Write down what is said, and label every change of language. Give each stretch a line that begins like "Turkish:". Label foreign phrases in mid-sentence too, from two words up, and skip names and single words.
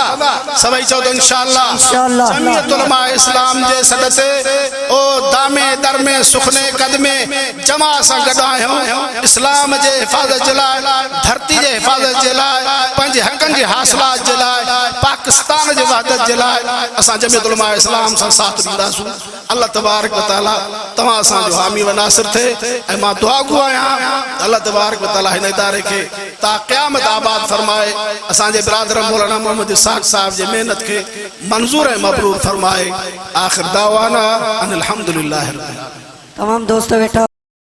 Sindhi: सभई चओ त इंशाअल्लाह जमीयत उलमा इस्लाम जे सॾ ते ओ
Urdu: دامے درمے سخنے قدمے
Sindhi: जमा सां गॾु आहियूं। इस्लाम जे हिफ़ाज़त जे लाइ, धरती जे हिफ़ाज़त जे लाइ, पंहिंजे हक़नि जे हासिलात जे लाइ, पाकिस्तान जे वहदत जे लाइ असां जमीयत उलमा इस्लाम सां साथ ॾींदासूं। अल्लाह तबारक व तआला तव्हां असांजो हामी व नासिर थिए ऐं मां दुआ गो आहियां अल्लाह तबारक व तआला हिन इदारे खे ता क़यामत आबाद फरमाए, असांजे बिरादर मौलाना मोहम्मद इसाक़ साहब जे मेहनत खे मंज़ूर ऐं मबरूर फरमाए।
Arabic: آخر دعوانا أن الحمد لله رب العالمين.
Urdu: تمام دوست بیٹھا